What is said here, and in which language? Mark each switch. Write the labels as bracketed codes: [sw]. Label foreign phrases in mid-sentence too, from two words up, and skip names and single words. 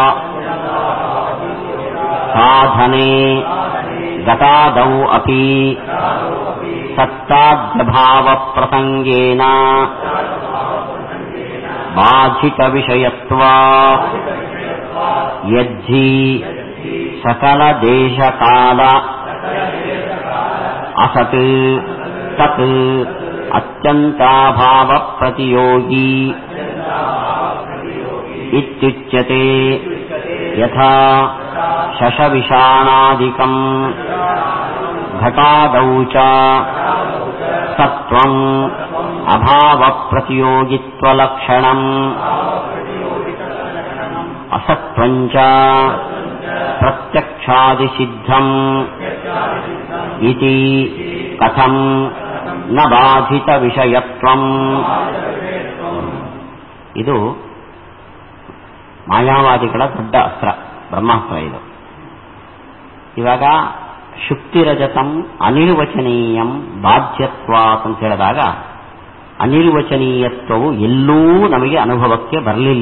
[sa] ಸಾಧನೆ ಗತಾದೌ ಅಪಿ ಸತ್ತಾದ್ಯಭಾವ ಪ್ರಸಂಗೇನ ಬಾಧಿತ ವಿಷಯತ್ವ ಯಜ್ಜಿ ಸಕಲ ದೇಶ ಕಾಲ ಅಸತ್ ತತ್ ಅತ್ಯಂತಾಭಾವ ಪ್ರತಿಯೋಗಿ ಇತ್ಯುಚ್ಯತೆ. ಯಥಾ ಶಶವಿಷಾಣಾದಿಕಂ ಘಟಾದೌ ಚ ಸತ್ವಂ ಅಭಾವ ಪ್ರತಿಯೋಗಿತ್ವಲಕ್ಷಣಂ ಅಸತ್ವಂ ಚ ಪ್ರತ್ಯಕ್ಷಾದಿಸಿದ್ಧಂ ಇತಿ ಕಥಂ ನ ಬಾಧಿತ ವಿಷಯತ್ವಂ. [kn] ಇದು ಮಾಯಾವಾದಿಗಳ ದೊಡ್ಡ ಅಸ್ತ್ರ, ಬ್ರಹ್ಮಾಸ್ತ್ರ ಇದು. ಇವಾಗ [sa] ಶುಕ್ತಿರಜತಂ ಅನಿರ್ವಚನೀಯಂ ಬಾಧ್ಯತ್ವಾತ್ [kn] ಅಂತ ಹೇಳಿದಾಗ ಅನಿರ್ವಚನೀಯತ್ವವು ಎಲ್ಲೂ ನಮಗೆ ಅನುಭವಕ್ಕೆ ಬರಲಿಲ್ಲ.